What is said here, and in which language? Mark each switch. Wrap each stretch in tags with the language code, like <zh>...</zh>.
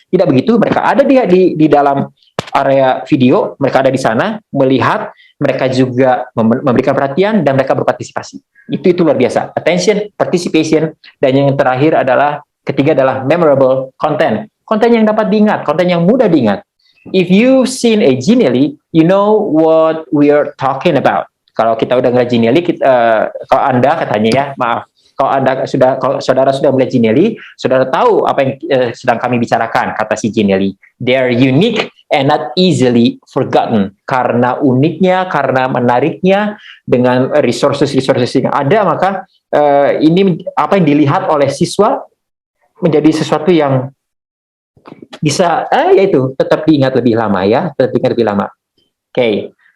<id>Tidak begitu, mereka ada di dalam area video, mereka ada di sana melihat, mereka juga memberikan perhatian dan mereka berpartisipasi. Itu luar biasa.</id> <en>Attention, participation,</en> <id>dan yang terakhir adalah ketiga adalah</id> <en>memorable content.</en> <id>Konten yang dapat diingat, konten yang mudah diingat.</id> <en>If you've seen a Genially, you know what we are talking about.</en> <id>Kalau kita udah ngeliat Genially, kalau Anda katanya ya, maaf, kalau saudara sudah melihat Genially, saudara tahu apa yang sedang kami bicarakan, kata si Genially.</id> <en>They're unique and not easily forgotten.</en> <id>Karena uniknya, karena menariknya, dengan resources yang ada, maka ini apa yang dilihat oleh siswa menjadi sesuatu yang bisa, yaitu tetap diingat lebih lama ya, tetap diingat lebih lama. Oke.</id>